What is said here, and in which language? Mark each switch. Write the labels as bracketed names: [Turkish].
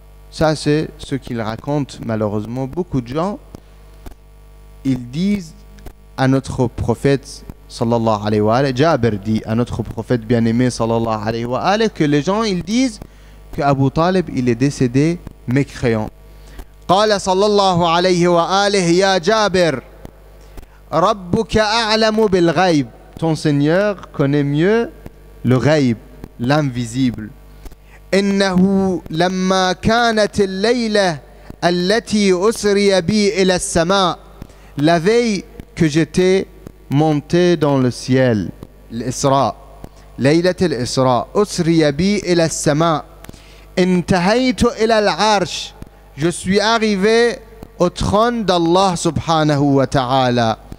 [French] Ça, c'est ce qu'il raconte malheureusement beaucoup de gens. Ils disent à notre prophète sallallahu alayhi wa alayhi, Jabir dit à notre prophète bien-aimé sallallahu alayhi wa alayhi que les gens ils disent que Abu Talib il est décédé mécréant. [Arabic] قال صلى الله عليه وآله يا جابر ربك أعلم بالغيب. [French] Ton Seigneur connaît mieux le ghaib, l'invisible. [Arabic] إنه لما كانت الليلة التي أسري بي إلى السماء. [French] La veille que j'étais monté dans le ciel, l'Isra, [Arabic] ليلة الإسراء, أسري بي إلى السماء, انتهيت إلى العرش. [French] Je suis arrivé au trône d'Allah subhanahu wa ta'ala.